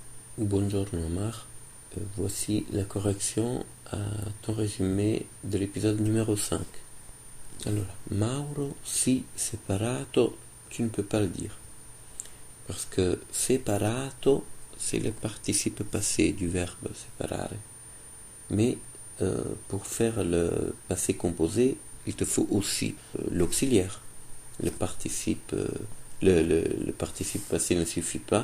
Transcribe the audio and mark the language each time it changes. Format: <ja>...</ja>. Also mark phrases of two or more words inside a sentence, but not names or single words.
<it>Buongiorno Omar.</it> <fr>Voici la correction à ton résumé de l'épisode numéro 5. Alors,</fr> <it>Mauro si separato,</it> <fr>tu ne peux pas le dire. Parce que separato, c'est le participe passé du verbe separare. Mais pour faire le passé composé, il te faut aussi l'auxiliaire. Le participe passé ne suffit pas.</fr>